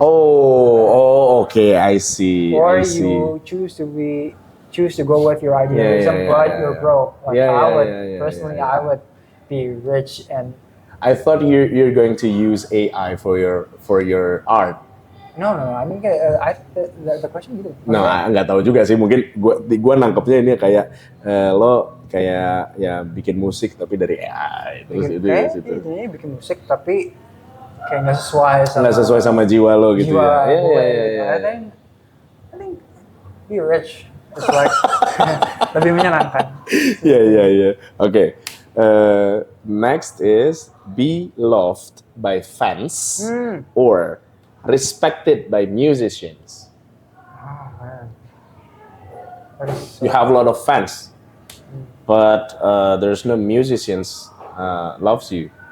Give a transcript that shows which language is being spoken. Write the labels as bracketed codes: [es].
[en] Oh, okay, I see. Or I see. you choose to go with your idealism, but you're broke. Like I would be rich and. I thought you're going to use AI for your art. No. I mean, the question gitu. [id] No, nggak tahu juga sih. Mungkin gua nangkepnya ini kayak lo kayak ya bikin musik tapi dari AI. Terus bikin musik tapi kayak nggak sesuai sama jiwa lo gitu ya. [en] I think be rich. It's like [id] lebih menyenangkan. [en] Yeah. Okay. Next is be loved by fans or respected by musicians. Oh man. You have a lot of fans, but there's no musicians loves you.